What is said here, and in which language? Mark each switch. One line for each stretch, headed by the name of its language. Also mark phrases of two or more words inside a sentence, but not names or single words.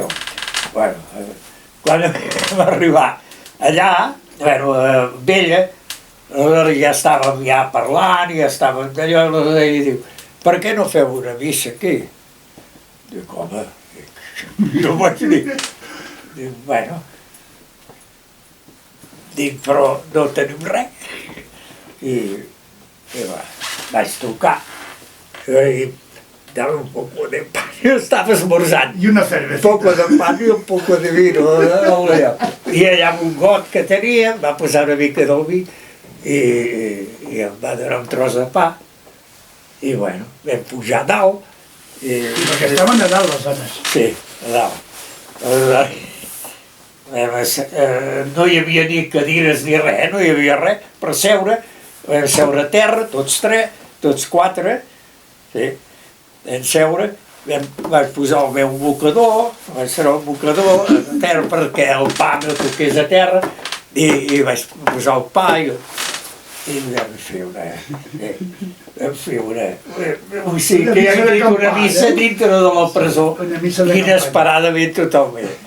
Catalan: Bueno, quan vam arribar allà, amb ella, ja estàvem parlant, ja estàvem d'allò, i diu, per què no feu una missa aquí? Dic, home, no ho vaig dir. Dic, bueno, però no tenim res. I vaig trucar, i
Spanish: dame un poco de pan,
Catalan: jo estava esmorzant. I una cervesa.
Spanish: Un poco de pan i un poco de vino.
Catalan: I allà amb un got que tenia, va posar una mica del vi, i em va donar un tros de pa, i bueno, vam pujar a dalt. Perquè estaven a dalt les dones. Sí, a dalt. No hi havia ni cadires ni res, no hi havia res per seure, vam seure a terra, tots quatre, vam seure, vaig posar el meu mocador, vaig ser el mocador a terra perquè el pa no toqués a terra, i vaig posar el pa i vam fer o sigui que hi ha dit una missa dintre de la presó, inesperadament totalment.